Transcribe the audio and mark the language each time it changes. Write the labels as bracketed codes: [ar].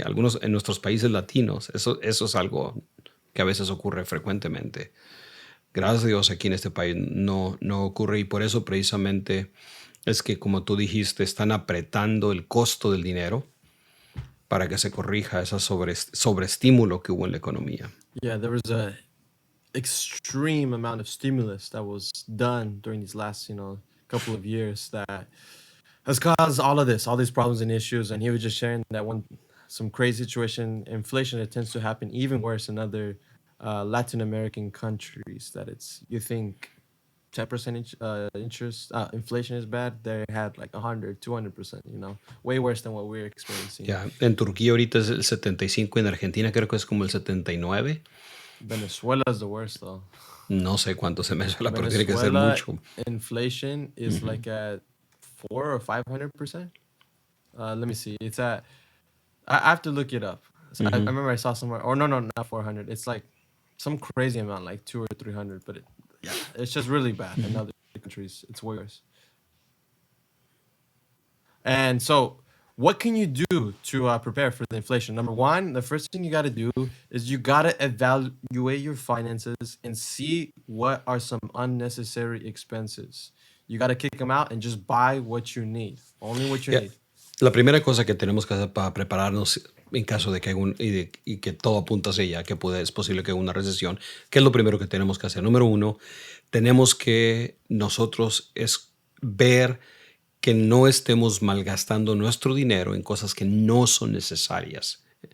[es] Algunos en nuestros países latinos, eso es algo que a veces ocurre frecuentemente. Gracias a Dios aquí en este país no ocurre y por eso precisamente es que, como tú dijiste, están apretando el costo del dinero para que se corrija ese sobreestímulo que hubo en la economía. [en] Yeah, there was a extreme amount of stimulus that was done during these last, couple of years that has caused all of this, all these problems and issues. And he was just sharing that some crazy situation, inflation, it tends to happen even worse in other Latin American countries. That you think 10% interest, inflation is bad. They had like 100, 200%, way worse than what we're experiencing. [es] Ya, en Turquía ahorita es el 75, en Argentina creo que es como el 79. [en] Venezuela is the worst though. [es] No sé cuánto se me suena, pero tiene que ser mucho. [en] Inflation is like at 400 or 500%. Let me see. It's at. I have to look it up. So I remember I saw somewhere. Or no, not 400. It's like some crazy amount, like 200 or 300. But it's just really bad in other countries. It's worse. And so what can you do to prepare for the inflation? Number one, the first thing you got to do is you got to evaluate your finances and see what are some unnecessary expenses. You got to kick them out and just buy what you need, only what you [es] Ya, [en] need. [es] la primera cosa que tenemos que hacer para prepararnos en caso de que y que todo apunta hacia allá, que es posible que haya una recesión, ¿qué es lo primero que tenemos que hacer? Número uno, tenemos que nosotros es ver que no estemos malgastando nuestro dinero en cosas que no son necesarias.